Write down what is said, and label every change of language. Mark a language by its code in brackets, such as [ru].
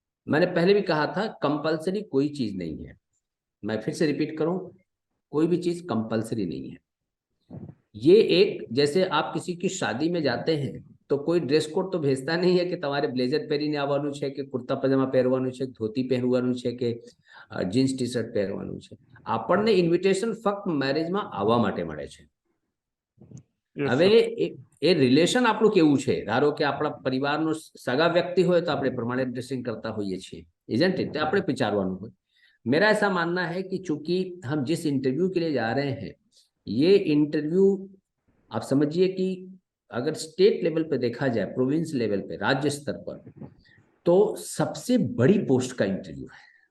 [hi] मैंने पहले भी कहा था कंपलसरी कोई चीज नहीं है। मैं फिर से रिपीट करूं, कोई भी चीज कंपलसरी नहीं है। ये एक, जैसे आप किसी की शादी में जाते हैं तो कोई ड्रेस कोड तो भेजता नहीं है कि [gu] તમારે બ્લેઝર પહેરીને આવવાનું છે કે કુર્તા પજામા પહેરવાનું છે, ધોતી પહેરવાનું છે કે જીન્સ ટી શર્ટ પહેરવાનું છે। આપણને ઇન્વિટેશન ફક્ત મેરેજમાં આવવા માટે મળે છે। [en] Yes, [gu] હવે [en] sir. [gu] એ રિલેશન આપણું કેવું છે, ધારો કે આપણા પરિવારનો સગા વ્યક્તિ હોય તો આપણે પ્રમાણે ડ્રેસિંગ કરતા હોઈએ છીએ, [en] isn't it, [gu] આપણે વિચારવાનું હોય। [hi] मेरा ऐसा मानना है कि चूंकि हम जिस इंटरव्यू के लिए जा रहे हैं, ये इंटरव्यू आप समझिए कि अगर स्टेट लेवल पे देखा जाए, प्रोविंस लेवल पे, राज्य स्तर पर, तो सबसे बड़ी पोस्ट का इंटरव्यू है।